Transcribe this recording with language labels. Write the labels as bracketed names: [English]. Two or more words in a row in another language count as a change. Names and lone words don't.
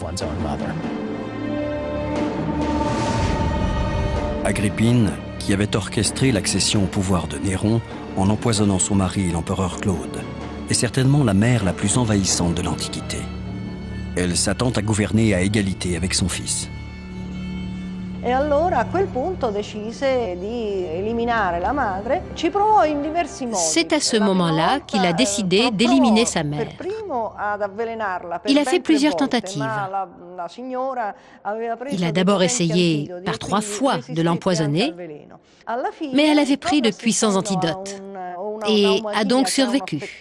[French] Agrippine, qui avait orchestré l'accession au pouvoir de Néron en empoisonnant son mari, l'empereur Claude, est certainement la mère la plus envahissante de l'Antiquité. Elle s'attend à gouverner à égalité avec son fils. [Italian] E allora a quel punto decise di eliminare la madre. Ci provò in diversi modi. [French] C'est à ce moment-là qu'il a décidé d'éliminer sa mère. Il a fait plusieurs tentatives. Il a d'abord essayé par 3 fois de l'empoisonner, mais elle avait pris de puissants antidotes et a donc survécu.